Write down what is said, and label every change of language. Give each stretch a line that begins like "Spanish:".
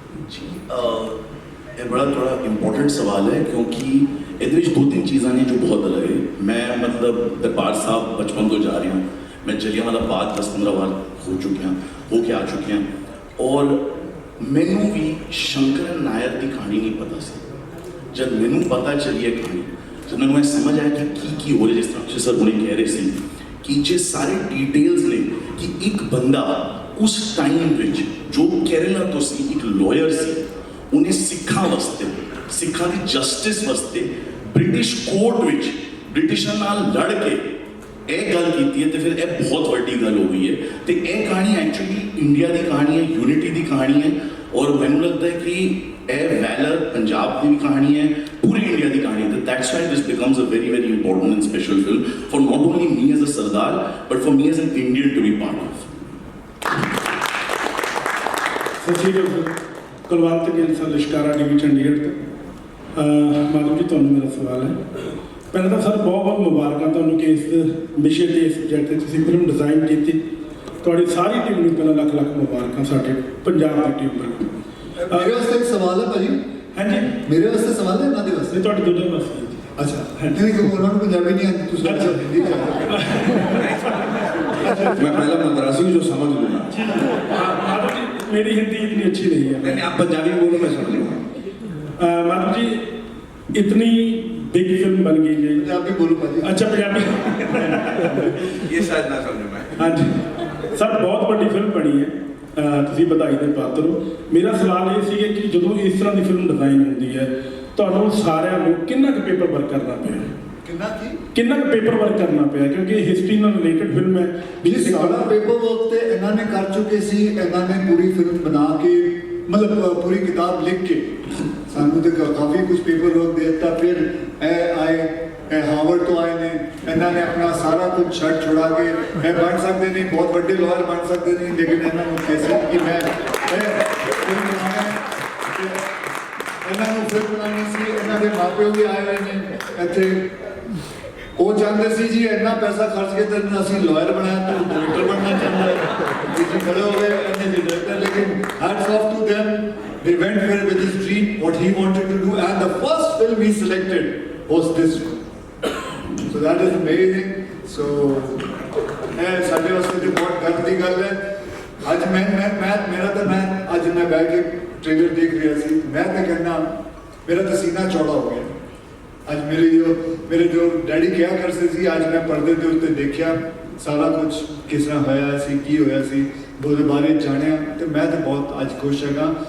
Punjabi: ਜੀ, ਇਹ ਬੜਾ ਥੋੜਾ ਇੰਪੋਰਟੈਂਟ ਸਵਾਲ ਹੈ ਕਿਉਂਕਿ ਇਹਦੇ ਵਿੱਚ 2-3 ਚੀਜ਼ਾਂ ਨੇ ਜੋ ਬਹੁਤ ਅਲੱਗ ਹੈ। ਮੈਂ ਮਤਲਬ ਦਰਬਾਰ ਸਾਹਿਬ ਬਚਪਨ ਤੋਂ ਜਾ ਰਿਹਾ, ਮੈਂ ਜਲਿਆਂਵਾਲਾ ਬਾਗ 10-15 ਵਾਰ ਹੋ ਕੇ ਆ ਚੁੱਕਿਆ ਔਰ ਮੈਨੂੰ ਵੀ ਸ਼ੰਕਰ ਨਾਇਰ ਦੀ ਕਹਾਣੀ ਨਹੀਂ ਪਤਾ ਸੀ। ਜਦ ਮੈਨੂੰ ਪਤਾ ਚੱਲੀ ਇਹ ਕਹਾਣੀ जब मैं समझ आया कि की हो रही, जिस तरह अक्षय सर उन्हें कह रहे सी कि जे सारे डिटेल्स ने कि एक बंदा उस टाइम विच जो केरला तो सी एक लॉयर सी, उन्हें सिखा वास्ते, सिखा दी जस्टिस वास्ते ब्रिटिश कोर्ट विच ब्रिटिशर नाल लड़ के ਇਹ ਗੱਲ ਕੀਤੀ ਹੈ, ਤੇ ਫਿਰ ਇਹ ਬਹੁਤ ਵੱਡੀ ਗੱਲ ਹੋ ਗਈ ਹੈ। ਤੇ ਇਹ ਕਹਾਣੀ ਐਕਚੁਅਲੀ ਇੰਡੀਆ ਦੀ ਕਹਾਣੀ ਹੈ, ਯੂਨਿਟੀ ਦੀ ਕਹਾਣੀ ਹੈ, ਔਰ ਮੈਨੂੰ ਲੱਗਦਾ ਹੈ ਕਿ ਇਹ ਵੈਲਰ ਪੰਜਾਬ ਦੀ ਵੀ ਕਹਾਣੀ ਹੈ, ਪੂਰੀ ਇੰਡੀਆ ਦੀ ਕਹਾਣੀ ਹੈ।
English: That's why this becomes a very very important and special film for not only me as a sardar but for me as an Indian to be part of.
Punjabi: ਸਤਿ ਸ਼੍ਰੀ ਅਕਾਲ। ਕੁਲਵੰਤ ਗਿੱਲ ਸਰ, ਲਿਸ਼ਕਾਰਾ ਟੀਵੀ ਚੰਡੀਗੜ੍ਹ ਤੋਂ। ਮਾਧਵ ਜੀ, ਤੁਹਾਨੂੰ ਮੇਰਾ ਸਵਾਲ ਹੈ। ਪਹਿਲਾਂ ਤਾਂ ਸਰ ਬਹੁਤ ਬਹੁਤ ਮੁਬਾਰਕਾਂ ਤੁਹਾਨੂੰ ਕਿ ਇਸ ਵਿਸ਼ੇ ਤੇ, ਇਸ ਸਬਜੈਕਟ 'ਤੇ ਤੁਸੀਂ ਫਿਲਮ ਡਿਜ਼ਾਈਨ ਕੀਤੀ। ਤੁਹਾਡੀ ਸਾਰੀ ਟੀਮ ਨੂੰ ਪਹਿਲਾਂ ਲੱਖ ਲੱਖ ਮੁਬਾਰਕਾਂ, ਸਾਡੇ ਪੰਜਾਬ ਦੀ ਟੀਮ ਨੂੰ। ਮੇਰੇ ਵਾਸਤੇ ਇੱਕ ਸਵਾਲ ਹੈ ਭਾਜੀ। ਹਾਂਜੀ, ਮੇਰੇ ਵਾਸਤੇ ਸਵਾਲ ਹੈ, ਇਹਨਾਂ ਦੇ ਵਾਸਤੇ? ਤੁਹਾਡੇ ਦੋਨਾਂ ਵਾਸਤੇ। ਅੱਛਾ, ਨਹੀਂ ਕਿ ਉਹਨਾਂ ਨੂੰ ਪੰਜਾਬੀ ਨਹੀਂ ਆਉਂਦੀ, ਤੁਸੀਂ ਅੱਛਾ ਹਿੰਦੀ ਚ
Hindi: मैं पहला मद्रासी हूँ जो समझ लूँगा। माधव जी, मेरी हिंदी इतनी अच्छी नहीं है। नहीं, आप पंजाबी बोलो, मैं समझ लूँगा। माधव जी, इतनी बिग फिल्म बन गई है।
Punjabi: ਪੰਜਾਬੀ ਬੋਲੋ ਭਾਜੀ।
Hindi: अच्छा, पंजाबी। ये शायद ना समझ में। हाँ जी सर, बहुत बड़ी फिल्म बनी है,
Punjabi: ਤੁਸੀਂ ਵਧਾਈ ਦੇ ਪਾਤਰ ਹੋ। ਮੇਰਾ ਸਵਾਲ ਇਹ ਸੀ ਕਿ ਜਦੋਂ ਇਸ ਤਰ੍ਹਾਂ ਦੀ ਫਿਲਮ ਡਿਜ਼ਾਈਨ ਹੁੰਦੀ ਹੈ, ਤੁਹਾਨੂੰ ਸਾਰਿਆਂ ਨੂੰ ਕਿੰਨਾ ਕੁ ਪੇਪਰ ਵਰਕ ਕਰਨਾ ਪਿਆ? ਕਿੰਨਾ ਕੁ ਪੇਪਰ ਵਰਕ ਕਰਨਾ ਪਿਆ? ਕਿਉਂਕਿ ਇਹ ਹਿਸਟਰੀ ਨਾਲ ਰਿਲੇਟਡ ਫਿਲਮ ਹੈ। ਜੀ, ਸਾਰਾ ਪੇਪਰ ਵਰਕ ਤੇ ਇਹਨਾਂ ਨੇ ਕਰ ਚੁੱਕੇ ਸੀ। ਇਹਨਾਂ ਨੇ ਪੂਰੀ ਫਿਲਮ ਬਣਾ ਕੇ, ਮਤਲਬ ਪੂਰੀ ਕਿਤਾਬ ਲਿਖ ਕੇ ਸਾਨੂੰ ਤੇ ਕਾਫੀ ਕੁਝ ਪੇਪਰ ਵਰਕ ਦੇ ਦਿੱਤਾ। ਫਿਰ ਇਹ ਆਏ, ਇਹ ਹਾਰਵਰਡ ਤੋਂ ਆਏ ਨੇ, ਇਹਨਾਂ ਨੇ ਆਪਣਾ ਸਾਰਾ ਕੁਝ ਛੱਡ ਛੁਡਾ ਕੇ ਇਹ ਬਣ ਸਕਦੇ ਨਹੀਂ, ਬਹੁਤ ਵੱਡੇ ਲਾਇਰ ਬਣ ਸਕਦੇ ਨਹੀਂ, ਲੇਕਿਨ ਇਹਨਾਂ ਨੂੰ कैसे ਕਿ ਮੈਂ ਫਿਲਮ ਬਣਾਉਣਾ ਹੈ। ਇਹਨਾਂ ਨੂੰ ਫਿਲਮ ਬਣਾਉਣੀ ਸੀ। ਇਹਨਾਂ ਦੇ ਮਾਪਿਓ ਵੀ ਆਏ ਹੋਏ ਨੇ ਇੱਥੇ। ਉਹ ਚਾਹੁੰਦੇ ਸੀ ਜੀ ਇੰਨਾ ਪੈਸਾ ਖਰਚ ਕੇ ਤੇ ਅਸੀਂ ਲਾਇਰ ਬਣਾਇਆ, ਤੂੰ ਡਾਇਰੈਕਟਰ ਬਣਨਾ ਚਾਹੁੰਦਾ ਹੈ। ਜੀ ਖੜੇ ਹੋ ਗਏ ਇਹਨੇ ਜੀ ਡਾਇਰੈਕਟਰ।
English: ਲੇਕਿਨ hats off to them, they went there with his dream, what he wanted to do, and the first film he selected was this one. So that is amazing.
Punjabi: So ਇਹ ਸਾਡੇ ਵਾਸਤੇ ਤੇ ਬਹੁਤ ਗਰਵ ਦੀ ਗੱਲ ਹੈ। ਅੱਜ ਮੈਂ ਅੱਜ ਮੈਂ ਬੈਠ ਕੇ ਟ੍ਰੇਲਰ ਦੇਖ ਰਿਹਾ ਸੀ। ਮੈਂ ਤਾਂ ਕਹਿੰਦਾ ਮੇਰਾ ਤਾਂ ਸੀਨਾ ਚੌੜਾ ਹੋ ਗਿਆ। ਅੱਜ ਮੇਰੇ ਜੋ ਡੈਡੀ ਕਿਹਾ ਕਰਦੇ ਸੀ, ਅੱਜ ਮੈਂ ਪਰਦੇ ਦੇ ਉੱਤੇ ਦੇਖਿਆ ਸਾਰਾ ਕੁਝ ਕਿਸ ਤਰ੍ਹਾਂ ਹੋਇਆ ਸੀ, ਕੀ ਹੋਇਆ ਸੀ, ਉਹਦੇ ਬਾਰੇ ਜਾਣਿਆ, ਤੇ ਮੈਂ ਤਾਂ ਬਹੁਤ ਅੱਜ ਖੁਸ਼ ਹੈਗਾ।